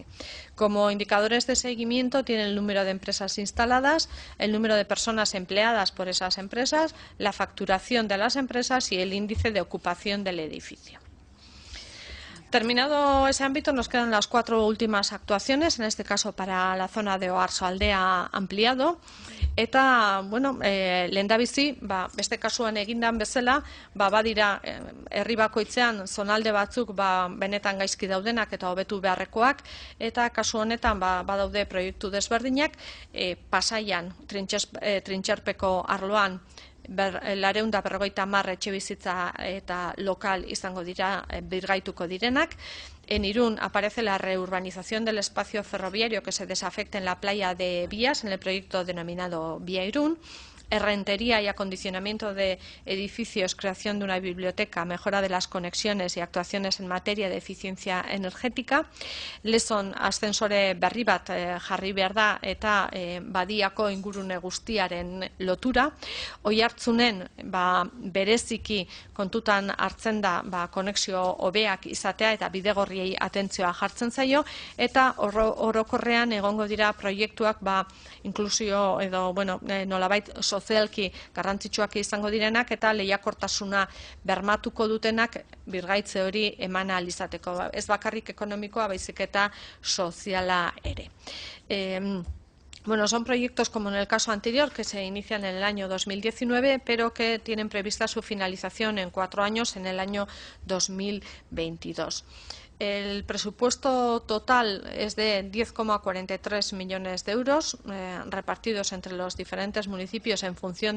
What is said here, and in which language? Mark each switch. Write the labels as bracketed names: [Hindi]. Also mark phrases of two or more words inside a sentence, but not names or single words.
[Spanish] Como indicadores de seguimiento tiene el número de empresas instaladas, el número de personas empleadas por esas empresas, la facturación de las empresas y el índice de ocupación del edificio. Terminado ese ámbito, nos quedan las 4 últimas actuaciones, en este caso para la zona de Oarsoaldea ampliado. [Basque] Eta, bueno, lehendabizi, beste kasuan egindan bezala, badira herri bakoitzean zonalde batzuk benetan gaizki daudenak eta hobetu beharrekoak, eta kasu honetan badaude proiektu desberdinak, Pasaian, Trintxerpeko arloan, 250 etxebizitza eta lokal izango dira birgaituko direnak. [Spanish] En Irún aparece la reurbanización del espacio ferroviario que se desafecta en la playa de Vías, en el proyecto denominado Vía Irún. Rentería y acondicionamiento de edificios, creación de una biblioteca, mejora de las conexiones y actuaciones en materia de eficiencia energética. [Basque] Lezon ascensore berri bat jarri behar da eta badiako ingurune guztiaren lotura. Oihartzunen bereziki kontutan hartzen da konexio hobeak izatea eta bidegorriei atentzioa jartzen zaio, eta orokorrean egongo dira proiektuak inklusio edo nolabait sozialki garrantzitsuak izango direnak eta lehiakortasuna bermatuko dutenak birgaitze hori eman ahal izateko. Ez bakarrik ekonomikoa, baizik eta soziala ere. [Spanish] Bueno, son proyectos como en el caso anterior que se inician en el año 2019, pero que tienen prevista su finalización en 4 años, en el año 2022. El presupuesto total es de 10,43 millones de euros repartidos entre los diferentes municipios en función